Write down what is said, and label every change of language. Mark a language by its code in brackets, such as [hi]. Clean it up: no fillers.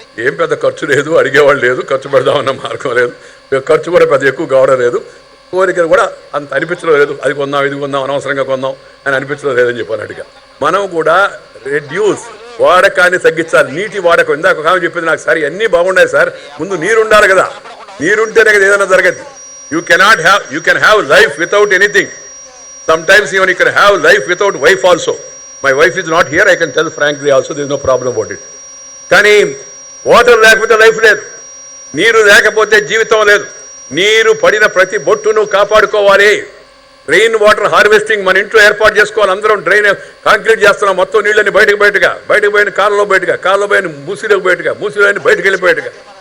[te] ఏం పెద్ద ఖర్చు లేదు, అడిగేవాళ్ళు లేదు, ఖర్చు పెడదామన్న మార్గం లేదు, ఖర్చు కూడా పెద్ద ఎక్కువ కావడం లేదు, కోరికలు కూడా అంత అనిపించడం లేదు. అది కొందాం ఇది కొందాం అనవసరంగా కొందాం అని అనిపించడం లేదని చెప్పానట్టుగా మనం కూడా రెడ్యూస్, వాడకాన్ని తగ్గించాలి. నీటి వాడకం ఇందాక ఒక ఆమె చెప్పింది నాకు, సార్ అన్నీ బాగున్నాయి సార్, ముందు నీరు ఉండాలి కదా, నీరుంటేనే కదా ఏదైనా జరగదు. [en] You can have life without anything. Sometimes even you can have life without wife also. My wife is not here, I can tell frankly also, there is no problem about it. [te] కానీ water లేకపోతే life లేదు, నీరు లేకపోతే జీవితం లేదు. నీరు పడిన ప్రతి బొట్టును కాపాడుకోవాలి. రెయిన్ వాటర్ హార్వెస్టింగ్ మన ఇంట్లో ఏర్పాటు చేసుకోవాలి. అందరం డ్రైన్ కాంక్రీట్ చేస్తున్నాం, మొత్తం నీళ్ళని బయటకు పోయిన కాళ్ళలో పోయిన మూసిలోకి మూసిలోని బయటకు వెళ్ళిపోయేట్టుగా.